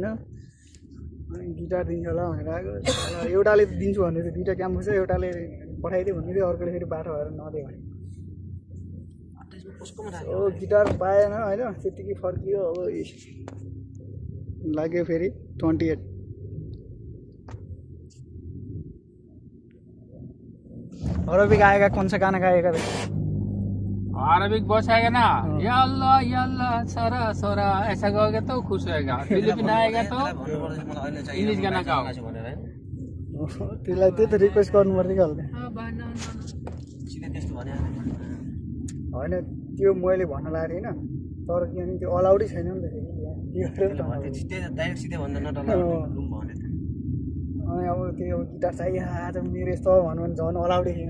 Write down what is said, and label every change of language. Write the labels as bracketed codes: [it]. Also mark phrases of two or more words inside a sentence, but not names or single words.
[ne] अनि गिटार दिन्छ होला भनेर आएको। एउटाले दिन्छु भन्दै थियो, दुइटा क्याम्पस छ, एउटाले पठाइदियो भन्दै थियो, अर्कोले फेरि बाटो भएर नदियो भने। गिटार पाएन होइन, त्यतिकै फर्कियो। अब लाग्यो फेरि 28। [hi] अरबिक आएगा कौन सा गाना गाएगा? अरबिक बस आएगा ना, [ar] يا الله [hi] सरा सरा ऐसा गाओगे तो खुश रहेगा। फिलिपिन आएगा तो इंग्लिश गाना गाओ। [ne] त्यसलाई त्यही त रिक्वेस्ट गर्नु पर्ने क्या होइन। त्यो मैले भन्न लागेको थिइनँ, तर किनभने त्यो अलाउडै छैन नि त। अनि अब त्यो गिटार चाहियो आज मेरो यस्तो भन्नु भने झन् अलाउडै थिएन।